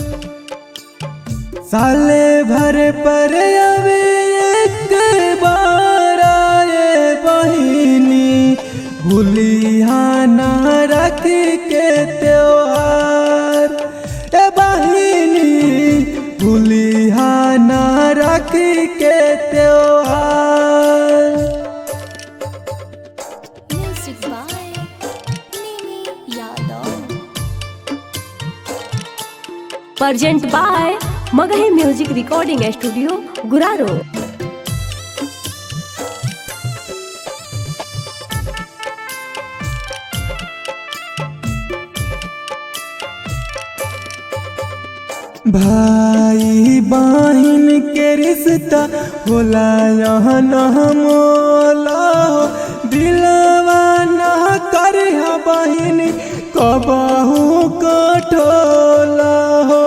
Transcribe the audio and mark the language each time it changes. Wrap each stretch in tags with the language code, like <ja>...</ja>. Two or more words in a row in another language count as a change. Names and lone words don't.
<mag>साले भर पर आवे एक बार ये बहिनी, भूलिहाना राखी के त्योहार ए बहिनी, भूलिहाना राखी के त्योहार।</mag> <en>Music by Nimi Yadav. Present by Magahi Music Recording Studio, Guraro.</en> <mag>भाई बहन के रिश्ता होला यहाँ न मोला, दिलवा न करिहा बहिनी कबहू कठोला हो।</mag>